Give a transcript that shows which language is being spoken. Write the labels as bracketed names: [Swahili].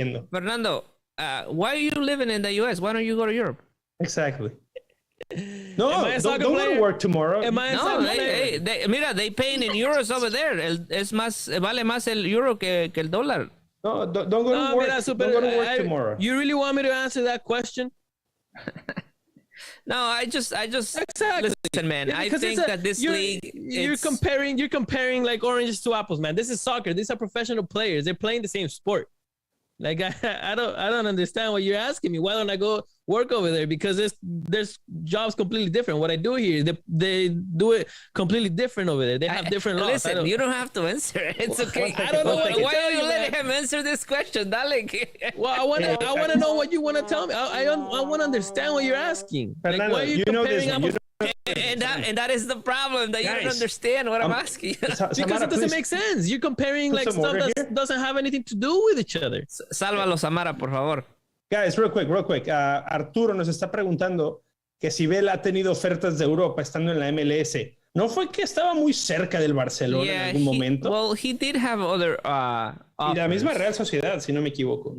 [English] Fernando, why are you living in the U.S.? Why don't you go to Europe? Exactly. No, don't go to work tomorrow. [Spanish] Mira, [English] they paying in euros over there. [Spanish] Vale más el euro que el dólar. [English] No, don't go to work. Don't go to work tomorrow. You really want me to answer that question? No, I just exactly. Listen, man. I think that this league you're comparing like oranges to apples, man. This is soccer. These are professional players. They're playing the same sport. Like I don't understand what you're asking me. Why don't I go work over there? Because there's jobs completely different. What I do here, they do it completely different over there. They have different laws. Listen, you don't have to answer. It's okay. I don't know why are you letting him answer this question, darling? Well, I want to know what you want to tell me. I want to understand what you're asking. Fernando, like, why are you comparing apples? And that is the problem, that you don't understand what I'm asking. Because it doesn't make sense. You're comparing like stuff that doesn't have anything to do with each other. [Spanish] Sálvalo, Samara, por favor. [English] Guys, real quick. [Spanish] Arturo nos está preguntando que si Vela ha tenido ofertas de Europa estando en la MLS. ¿No fue que estaba muy cerca del Barcelona en algún momento? [English] Well, he did have other [Spanish] y la misma Real Sociedad, si no me equivoco.